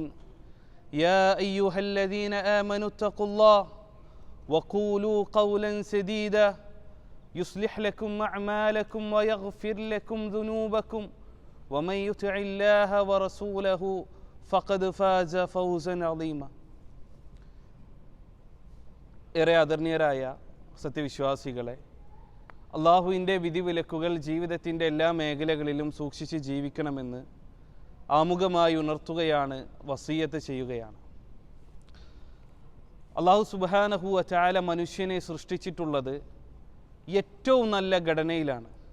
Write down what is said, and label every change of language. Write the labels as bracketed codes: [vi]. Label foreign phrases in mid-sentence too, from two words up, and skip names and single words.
[ar] يا أيها الذين آمنوا اتقوا الله وقولوا قولا سديدا يصلح لكم أعمالكم ويغفر لكم ذنوبكم ومن يطع الله ورسوله فقد فاز فوزا عظيما. [ml] ഏറെ ആദരണീയരായ സത്യവിശ്വാസികളെ, അള്ളാഹുവിൻ്റെ വിധിവിലക്കുകൾ ജീവിതത്തിൻ്റെ എല്ലാ മേഖലകളിലും സൂക്ഷിച്ച് ജീവിക്കണമെന്ന് ആമുഖമായി ഉണർത്തുകയാണ്, വസിയ്യത്ത് ചെയ്യുകയാണ്. [ar] الله سبحانه و تعالى [ml] മനുഷ്യനെ സൃഷ്ടിച്ചിട്ടുള്ളത് ഏറ്റവും നല്ല ഘടനയിലാണ്.